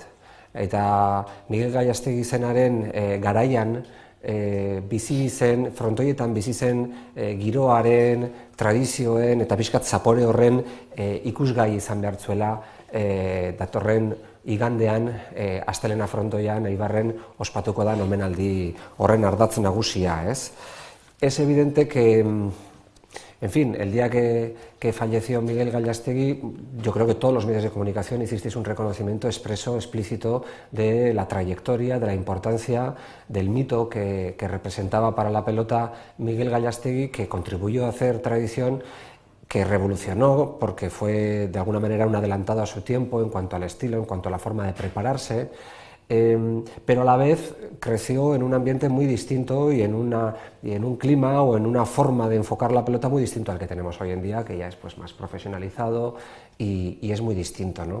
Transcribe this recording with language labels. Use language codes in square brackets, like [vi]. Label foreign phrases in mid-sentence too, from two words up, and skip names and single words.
[eu] Eta Miguel Gallastegi zenaren garaian, frontoietan bizi zen giroaren, tradizioen eta pixkat zapore horren ikusgai izan behar zuela datorren igandean Astelena frontoian Eibarren ospatuko da omenaldi horren ardatz nagusia, ez? [es] Es evidente que, en fin, el día que falleció Miguel Gallastegi, yo creo que todos los medios de comunicación hicisteis un reconocimiento expreso, explícito de la trayectoria, de la importancia, del mito que representaba para la pelota Miguel Gallastegi, que contribuyó a hacer tradición, que revolucionó porque fue de alguna manera un adelantado a su tiempo en cuanto al estilo, en cuanto a la forma de prepararse, pero a la vez creció en un ambiente muy distinto y en un clima o en una forma de enfocar la pelota muy distinto al que tenemos hoy en día, que ya es más profesionalizado y es muy distinto, ¿no?